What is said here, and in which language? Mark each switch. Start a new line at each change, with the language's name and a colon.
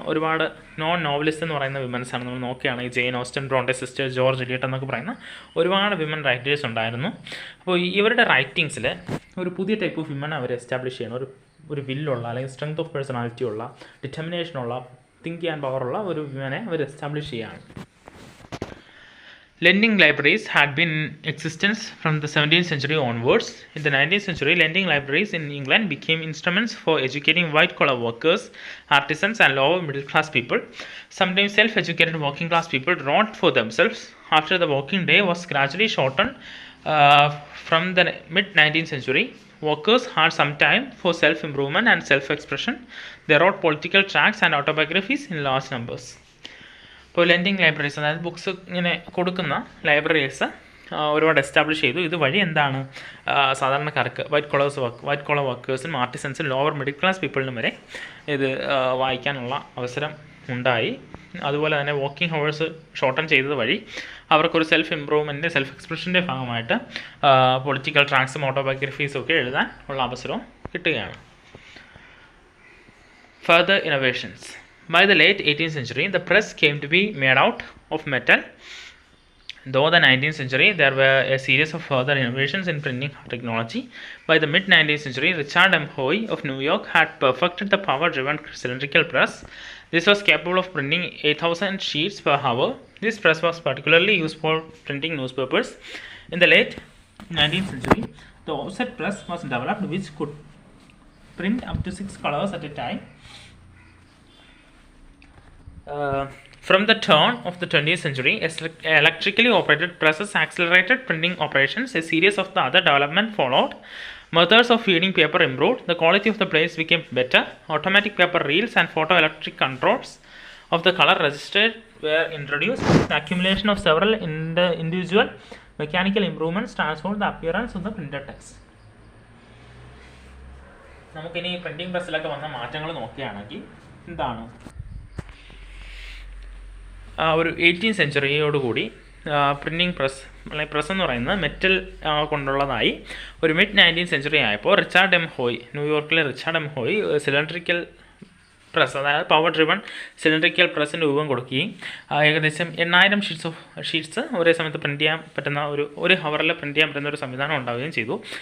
Malayalam: ഒരുപാട് non novelist എന്ന് പറയുന്ന വിമൻസാണ്. നമ്മൾ നോക്കുകയാണെങ്കിൽ Jain Austen, Brontë sisters, George Elliot എന്നൊക്കെ പറയുന്ന ഒരുപാട് വിമൻ റൈറ്റേഴ്സ് ഉണ്ടായിരുന്നു. അപ്പോൾ ഇവരുടെ റൈറ്റിങ്സിൽ ഒരു പുതിയ type of women our establish ചെയ്യണം. ഒരു വില്ലുള്ള അല്ലെങ്കിൽ സ്ട്രെങ്ത് ഓഫ് പേഴ്സണാലിറ്റി ഉള്ള, ഡിറ്റർമിനേഷനുള്ള, തിങ്ക് ചെയ്യാൻ പവറുള്ള ഒരു വിമനെ അവർ എസ്റ്റാബ്ലിഷ് ചെയ്യുകയാണ്.
English: Lending libraries had been in existence from the 17th century onwards. In the 19th century, lending libraries in England became instruments for educating white-collar workers, artisans and lower middle-class people. Sometimes self-educated working-class people wrote for themselves. After the working day was gradually shortened from the mid-19th century, workers had some time for self-improvement and self-expression. They wrote political tracts and autobiographies in large numbers.
Malayalam: ഇപ്പോൾ lending libraries, അതായത് books ഇങ്ങനെ കൊടുക്കുന്ന libraries ഒരുപാട് establish ചെയ്തു. ഇതുവഴി എന്താണ് സാധാരണക്കാർക്ക് white collar വർക്കേഴ്സിനും ആർട്ടിസൻസിനും lower middle class പീപ്പിളിനും വരെ ഇത് വായിക്കാനുള്ള അവസരം ഉണ്ടായി. അതുപോലെ തന്നെ വർക്കിംഗ് ഹവേഴ്സ് ഷോർട്ടൺ ചെയ്തത് വഴി അവർക്കൊരു സെൽഫ് ഇമ്പ്രൂവ്മെൻറ്റ്, സെൽഫ് എക്സ്പ്രഷൻ്റെ ഭാഗമായിട്ട് പൊളിറ്റിക്കൽ ട്രാക്ട്സും ഓട്ടോബയോഗ്രഫീസും ഒക്കെ എഴുതാൻ ഉള്ള അവസരവും കിട്ടുകയാണ്.
English: Further innovations. By the late 18th century, the press came to be made out of metal. Though the 19th century, there were a series of further innovations in printing technology. By the mid-19th century, Richard M. Hoy of New York had perfected the power-driven cylindrical press. This was capable of printing 8,000 sheets per hour. This press was particularly used for printing newspapers. In the late 19th century, the offset press was developed, which could print up to 6 colors at a time. From the turn of the 20th century, electrically operated presses accelerated printing operations. A series of the other developments followed. Methods of feeding paper improved. The quality of the plates became better. Automatic paper reels and photoelectric controls of the color registered were introduced. The accumulation of several individual mechanical improvements transformed the appearance of the printed text.
Malayalam: നമുക്കിനി printing പ്രസ്സിലൊക്കെ വന്ന മാറ്റങ്ങൾ നോക്കുകയാണെങ്കിൽ എന്താണ്, ഒരു 18th സെഞ്ച്വറിയോടുകൂടി printing press എന്ന് പറയുന്നത് metal കൊണ്ടുള്ളതായി. ഒരു mid-19th century ആയപ്പോൾ റിച്ചാർഡ് എം ഹോയ്, ന്യൂയോർക്കിലെ റിച്ചാർഡ് എം ഹോയ് സിലിണ്ടറിക്കൽ പ്രസ്, അതായത് പവർ ഡ്രിവൺ സിലിണ്ടറിക്കൽ പ്രസ്സിന് രൂപം കൊടുക്കുകയും ഏകദേശം 8000 ഷീറ്റ്സ് ഒരേ സമയത്ത് പ്രിൻറ്റ് ചെയ്യാൻ പറ്റുന്ന ഒരു ഹവറിൽ പ്രിൻറ്റ് ചെയ്യാൻ പറ്റുന്ന ഒരു സംവിധാനം ഉണ്ടാവുകയും ചെയ്തു.